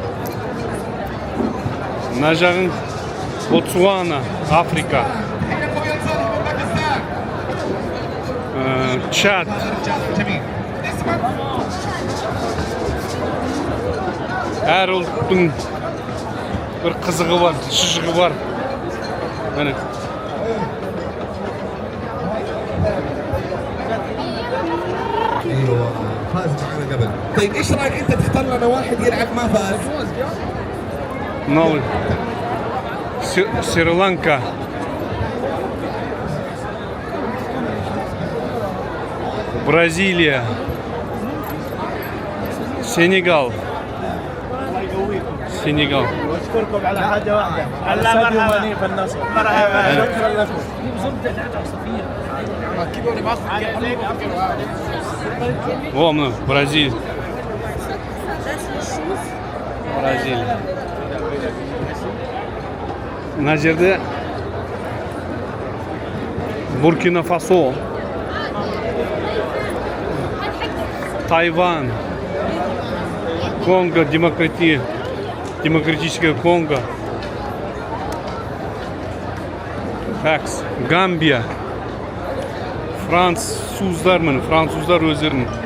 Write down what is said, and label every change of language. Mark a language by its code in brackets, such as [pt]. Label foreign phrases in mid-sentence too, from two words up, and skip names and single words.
[kk] Мына жағын Ботсуана, Африка. Чад. Әр ұлттың бір қызығы бар, шыжығы бар. Міне. [ar] ايوه فاز معنا قبل. طيب ايش رايك انت تختار لنا واحد يلعب ما فاز؟ [kk] Мынау Шри-Ланка. Бразилия. Сенегал. Сенегал. [ar] أشكركم على حاجة واحدة. الله مرحبا في النصر. مرحبا. شكرا لكم. [kk] О, мына Бразилия. Бразилия. Мына жерде Буркина Фасо, Тайвань, Конго, демократическая Конго, Факс, Гамбия, француздар өздерінің.